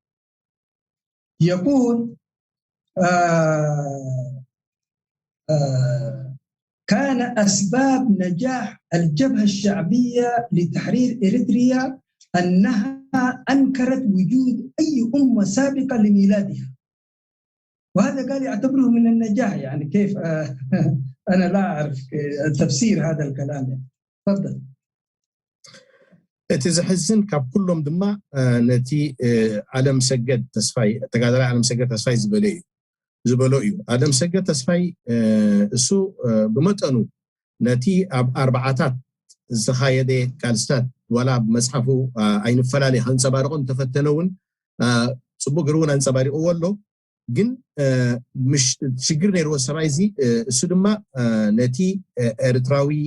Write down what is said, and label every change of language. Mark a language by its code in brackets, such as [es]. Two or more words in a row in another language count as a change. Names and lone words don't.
[ar] يقول كان أسباب نجاح الجبهة الشعبية لتحرير إريتريا أنها أنكرت وجود أي أمة سابقة لميلادها، وهذا قال يعتبره من النجاح. يعني كيف أنا لا أعرف تفسير هذا الكلام يعني. تفضل. [ti] እቲ ዝሕዝን ካብ ኩሎም ድማ ነቲ ዓለም ሰገድ ተስፋይ ተጋዳላይ ዓለም ሰገድ ተስፋይ ዝበሎ እዩ። ዓለም ሰገድ ተስፋይ እሱ ብመጠኑ ነቲ ኣብ ኣርባዓታት ዝተኻየደ ቃልስታት ወላ ብመፅሓፉ ኣይንፈላለየ ከንፀባርቆን ተፈተነውን ፅቡቅ ግርውን ኣንፀባሪቑዎ ኣሎ። ግን ሽግር ነይርዎ ሰብኣይ እዚ እሱ ድማ ነቲ ኤርትራዊ